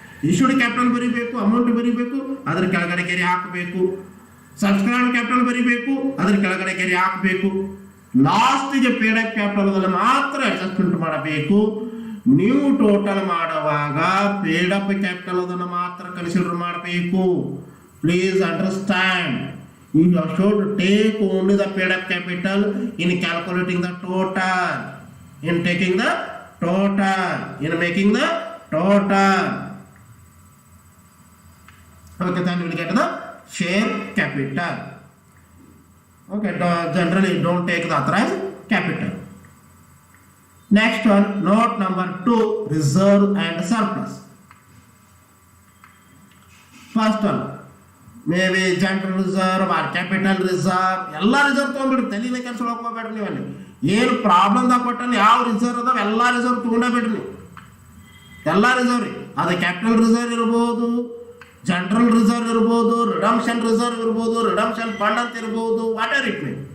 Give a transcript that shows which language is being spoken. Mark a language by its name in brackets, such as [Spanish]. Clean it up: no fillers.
[Kannada] Issued capital ಬರೀಬೇಕು, amount ಬರೀಬೇಕು, ಅದ್ರ ಕೆಳಗಡೆ ಗೆರೆ ಹಾಕಬೇಕು. ಸಬ್ಸ್ಕ್ರೈಬ್ಡ್ ಕ್ಯಾಪಿಟಲ್ ಬರೀಬೇಕು, ಅದ್ರ ಕೆಳಗಡೆ ಗೆರೆ ಹಾಕಬೇಕು. ಲಾಸ್ಟಿಗೆ ಪೇಡ್ ಅಪ್ ಕ್ಯಾಪಿಟಲ್ ಮಾತ್ರ ಅಡ್ಜಸ್ಟ್ಮೆಂಟ್ ಮಾಡಬೇಕು. ನೀವು ಟೋಟಲ್ ಮಾಡುವಾಗ ಪೇಡ್ ಅಪ್ ಕ್ಯಾಪಿಟಲ್ ಅದನ್ನು ಮಾತ್ರ ಕನ್ಸಿಡರ್ ಮಾಡಬೇಕು. [English] Please understand, you should take only the paid up capital in calculating the total, in taking the total, in making the total. Okay, then we will get the share capital. Okay, generally don't take the authorized capital. Next one, note number 2, reserve and surplus. First one, maybe [Kannada] general reserve R capital reserve, ಎಲ್ಲ reserve ತೊಗೊಂಡ್ಬಿಡ್ರಿ, ತಲೆನೇ ಕೆಲ್ಸೊಳಗೆ ಹೋಗ್ಬೇಡ್ರಿ. ನೀವು ಅಲ್ಲಿ ಏನು ಪ್ರಾಬ್ಲಮ್ದಾಗ ಕೊಟ್ಟಾನ ಯಾವ reserve ಅದಾವ ಎಲ್ಲ reserve ತೊಗೊಂಡೇ ಬಿಡ್ರಿ. ಎಲ್ಲ ರಿಸರ್ವ್ ರೀ, ಅದು ಕ್ಯಾಪಿಟಲ್ ರಿಸರ್ವ್ ಇರ್ಬೋದು, ಜನರಲ್ ರಿಸರ್ವ್ ಇರ್ಬೋದು, ರಿಡಂಪ್ಷನ್ ರಿಸರ್ವ್ ಇರ್ಬೋದು, ರಿಡಂಪ್ಷನ್ ಫಂಡ್ ಅಂತ ಇರ್ಬೋದು, [English] Whatever it may.